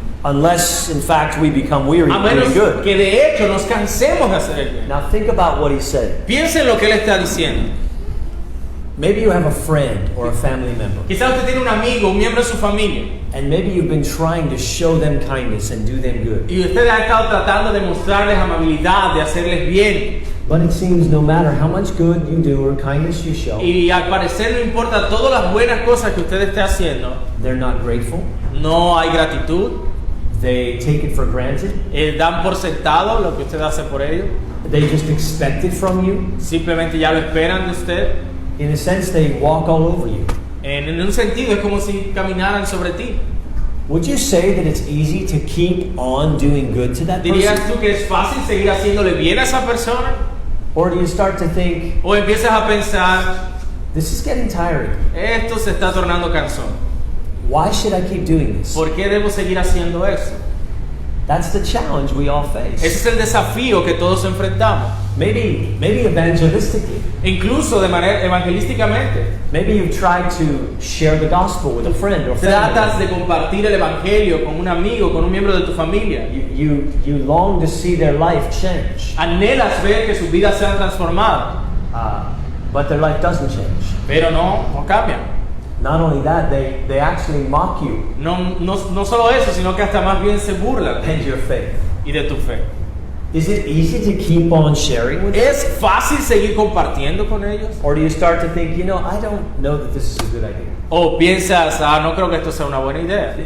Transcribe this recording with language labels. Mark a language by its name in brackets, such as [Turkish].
[English] unless, in fact, we become weary [Spanish] A [English] in [Spanish] menos [English] doing good? [Spanish] que de hecho nos cansemos de hacer el bien. [English] Now, think about what he said. [Spanish] Piensen en lo que él está diciendo. [English] Maybe you have a friend or a family member, [Spanish] Quizás usted tiene un amigo, un miembro de su familia, [English] and maybe you've been trying to show them kindness and do them good. [Spanish] y usted ha estado tratando de mostrarles amabilidad, de hacerles bien, [English] But it seems no matter how much good you do or kindness you show, [Spanish] y al parecer no importa todas las buenas cosas que usted esté haciendo, [English] they're not grateful. [Spanish] no hay gratitud, [English] They take it for granted. [Spanish] dan por sentado lo que usted hace por ellos, [English] They just expect it from you. [Spanish] simplemente ya lo esperan de usted. [English] In a sense, they walk all over you. [Spanish] En un sentido es como si caminaran sobre ti. [English] Would you say that it's easy to keep on doing good to that [Spanish] ¿Dirías [English] person? [Spanish] tú que es fácil seguir haciéndole bien a esa persona? [English] Or do you start to think, [Spanish] ¿O empiezas a pensar, [English] this is getting tiring. [Spanish] esto se está tornando cansón? [English] Why should I keep doing this? [Spanish] ¿Por qué debo seguir haciendo eso? [English] That's the challenge we all face. [Spanish] Ese es el desafío que todos enfrentamos. [English] Maybe evangelistically. [Spanish] Incluso de manera evangelísticamente. [English] Maybe you've tried to share the gospel with a friend or [Spanish] Tratas [English] family. [Spanish] de compartir el evangelio con un amigo, con un miembro de tu familia. [English] You long to see their life change, [Spanish] Anhelas ver que sus vidas sean transformadas, [English] but their life doesn't change. [Spanish] pero no cambian. [English] Not only that, they actually mock you [Spanish] No solo eso, sino que hasta más bien se burlan [English] and your faith. [Spanish] y de tu fe. [English] Is it easy to keep on sharing with them? [Spanish] ¿Es fácil seguir compartiendo con ellos? [English] Or do you start to think, I don't know that this is a good idea? [Spanish] ¿O piensas, no creo que esto sea una buena idea?